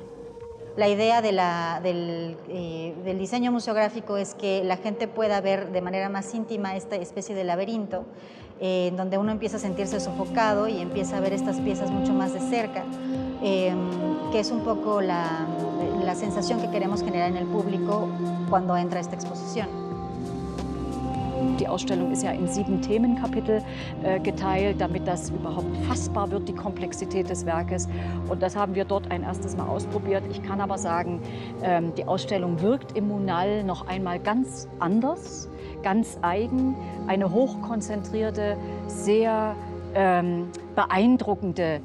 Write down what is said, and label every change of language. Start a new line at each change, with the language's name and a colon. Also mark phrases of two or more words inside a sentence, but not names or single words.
Spanish: La idea del diseño museográfico es que la gente pueda ver de manera más íntima esta especie de laberinto, en donde uno empieza a sentirse sofocado y empieza a ver estas piezas mucho más de cerca, que es un poco la sensación que queremos generar en el público cuando entra a esta exposición.
German: Die Ausstellung ist ja in 7 Themenkapitel geteilt, damit das überhaupt fassbar wird, die Komplexität des Werkes. Und das haben wir dort ein erstes Mal ausprobiert. Ich kann aber sagen, die Ausstellung wirkt im Munal noch einmal ganz anders, ganz eigen. Eine hochkonzentrierte, sehr beeindruckende.